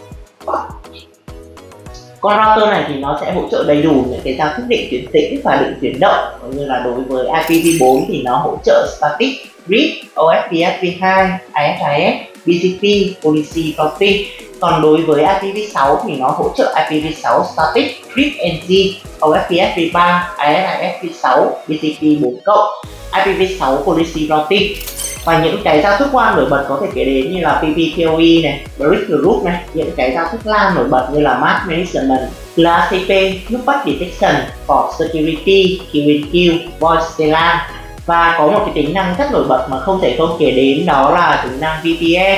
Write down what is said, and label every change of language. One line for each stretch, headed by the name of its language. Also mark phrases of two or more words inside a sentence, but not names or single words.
Vietnamese: Con router này thì nó sẽ hỗ trợ đầy đủ những cái giao thức định chuyển tĩnh và định chuyển động, như là đối với IPv4 thì nó hỗ trợ
English: static, read,
Vietnamese: OSPF2, ISIS,
English: BGP, policy routing.
Vietnamese: Còn đối với IPv6 thì nó hỗ trợ
English: IPv6 static, read NG,
Vietnamese: OSPF3, ISIS-V6, BGP 4+,
English: IPv6 policy routing.
Vietnamese: Và những cái giao thức WAN nổi bật có thể kể đến như là PPPoE này,
English: Bridge Group
Vietnamese: này, những cái giao thức LAN nổi bật như là
English: Mask Management, LACP, Loopback Detection, Port Security, QNQ, Voice LAN.
Vietnamese: Và có một cái tính năng rất nổi bật mà không thể không kể đến, đó là tính năng VPN.